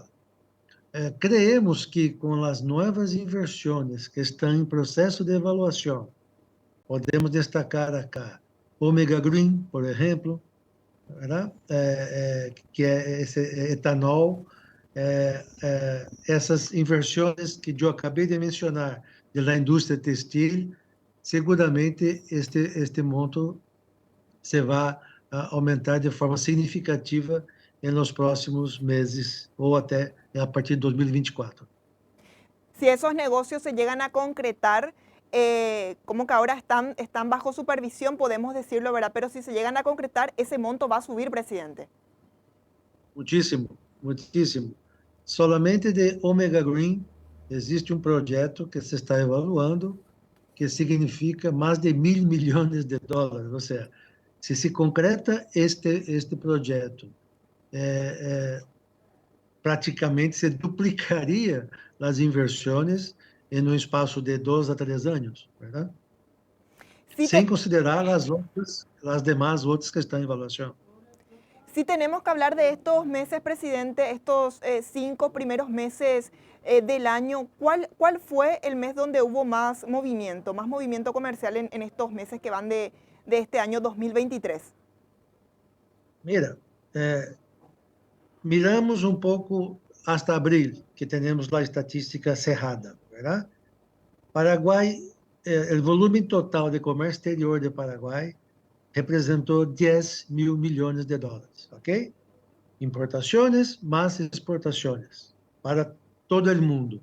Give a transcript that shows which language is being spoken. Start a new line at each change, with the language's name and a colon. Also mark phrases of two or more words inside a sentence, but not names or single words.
Portuguese: Creemos que com as novas inversões que estão em processo de avaliação, podemos destacar acá Omega Green, por exemplo, né? Que é esse etanol, essas inversões que eu acabei de mencionar da indústria textil, seguramente este monto se vai aumentar de forma significativa nos próximos meses ou até a partir de 2024.
Spanish: Si esos negocios se llegan a concretar, como que ahora están bajo supervisión, podemos decirlo, ¿verdad? Pero si se llegan a concretar, ese monto va a subir, presidente.
Portuguese: Muitíssimo, muitíssimo. Solamente de Omega Green existe um projeto que se está evaluando que significa mais de $1.000 milhões. Ou seja, se concreta este projeto, praticamente se duplicaria as inversões em um espaço de 2 a 3 anos, verdade?
Spanish: Sí,
Portuguese: Sem considerar as demais outras que estão em avaliação.
Spanish: sí tenemos que hablar de estos meses, presidente, estos 5 primeros meses del año. ¿Cuál fue el mes donde hubo más movimiento comercial en estos meses que van de este año 2023? Mira, miramos
Portuguese: um pouco hasta abril, que temos a estatística cerrada, verdade? Paraguai, o volume total de comércio exterior de Paraguai representou $10.000 milhões, ok? Importações mais exportações para todo o mundo.